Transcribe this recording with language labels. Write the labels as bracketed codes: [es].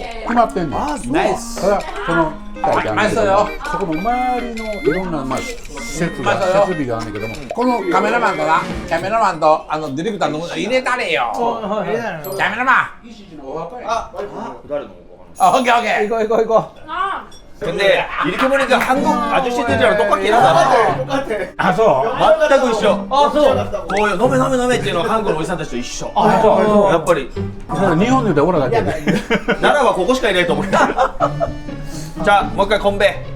[ja] 決まってんの。ナイス。ただそのそこの周りのいろんな設備があるんだけども、このカメラマンとな、キャメラマンとディレクターの入れたれよ。キャメラマン。オッケーオッケー。行こう [ko] 근데 이렇게 보니까 한국 아저씨들이랑 똑같긴 하다. [ja] 아, 소. 全く一緒。あ、そう。こういう飲め飲め飲めっていうのは韓国のおじさんたちと一緒。あ、そう。やっぱり日本でオラだけで奈良はここしかいないと思う。じゃあもう一回コンベ。